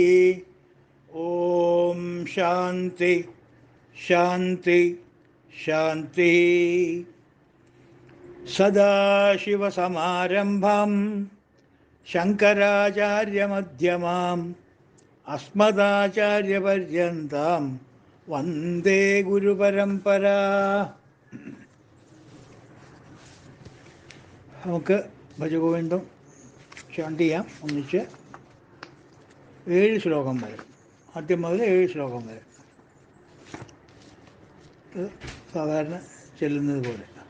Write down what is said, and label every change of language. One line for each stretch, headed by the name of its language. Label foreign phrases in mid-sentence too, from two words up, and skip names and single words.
Sanskrit: ओम शांति शांति शांति। सदाशिवसमारम्भां शङ्कराचार्यमध्यमाम् अस्मदाचार्यपर्यन्तां वन्दे ഗുരുപരമ്പരാ.
Malayalam: നമുക്ക് ഭജഗോവിന്ദം ചാണ്ട് ചെയ്യാം ഒന്നിച്ച്. 7 ശ്ലോകം വരെ, ആദ്യം മുതൽ 7 ശ്ലോകം വരെ ഇത് സാധാരണ ചെല്ലുന്നത് പോലെ.